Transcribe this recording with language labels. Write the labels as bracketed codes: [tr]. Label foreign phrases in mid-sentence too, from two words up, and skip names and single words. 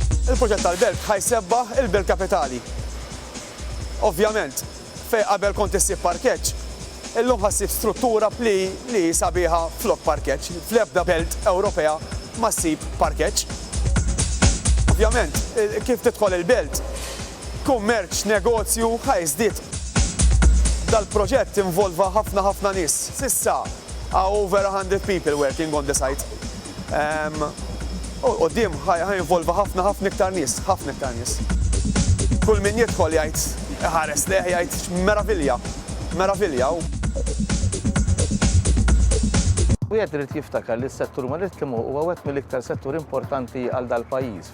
[mt] Il-proġett tal-belt ħajsebbaħ il-belt kapitali. Ovvjament, fej qabel kont issib parkeġġ, illum ħassib struttura li sabiħa flok parkeġġ. Fl-ebda belt Ewropea ma ssib parkeġġ. Ovvjament, kif tidħol il-belt, kummerċ, negozju ħajżdied. Dal-proġett involva ħafna nies. [en] Sissa over 100 people working on the site. [mt] Qudiem ħajinvolva ħafna iktar nies, ħafna iktar nies. Kull min jidħol jgħid ħares leħ jgħid meravilja. Wieħed irid jiftakar li s-settur marittimu huwa wieħed mill-iktar settur importanti għal dal-pajjiż.